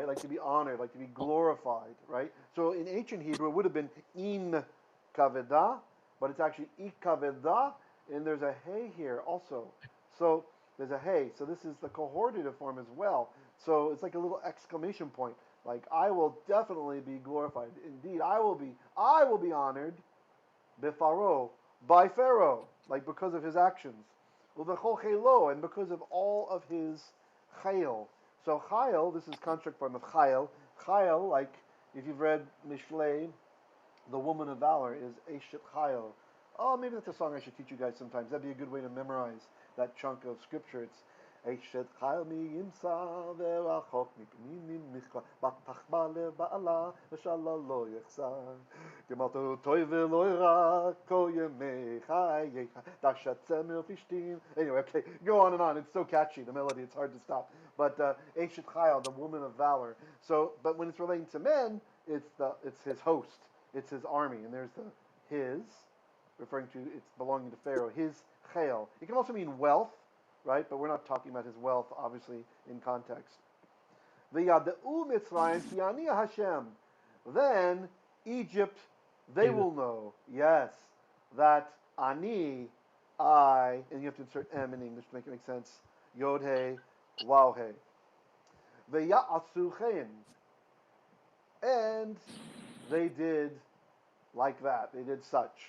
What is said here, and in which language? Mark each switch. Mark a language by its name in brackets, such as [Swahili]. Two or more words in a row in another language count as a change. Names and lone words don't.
[English] Like to be honored, like to be glorified, right? So in ancient Hebrew, it would have been in kaveda, but it's actually ikaveda, and there's a hey here also. So there's a hey. So this is the cohortative form as well. So it's like a little exclamation point. Like I will definitely be glorified. Indeed, I will be honored befaro, by Pharaoh, like because of his actions. [Hebrew] ובכל חילו, [English] and because of all of his chayil. So chayil, this is construct form of chayil. Chayil, like if you've read Mishlei, the woman of valor is [Hebrew] אשת חיל. [English] Oh, maybe that's a song I should teach you guys sometimes. That'd be a good way to memorize that chunk of scripture. [Hebrew] It's אשת חיל מי ימצא ורחוק מפנינים מכרה בטח בה לב בעלה ושלל לא יחסר גמלתהו טוב ולא רע כל ימי חייה דרשה צמר ופשתים. [English] Anyway, okay, go on and on. It's so catchy, the melody, it's hard to stop. But [Hebrew] אשת חיל, [English] the woman of valor. So, but when it's relating to men, it's his host. It's his army, and there's the his, referring to it's belonging to Pharaoh. His chayil. It can also mean wealth, right? But we're not talking about his wealth, obviously, in context. [Hebrew] וידעו מצרים כי אני השם. [English] Then Egypt, they will know, yes, that ani, I, and you have to insert m in English to make it make sense. [Hebrew] יוד הא, וו הא. ויעשו כן. [English] And they did like that. They did such.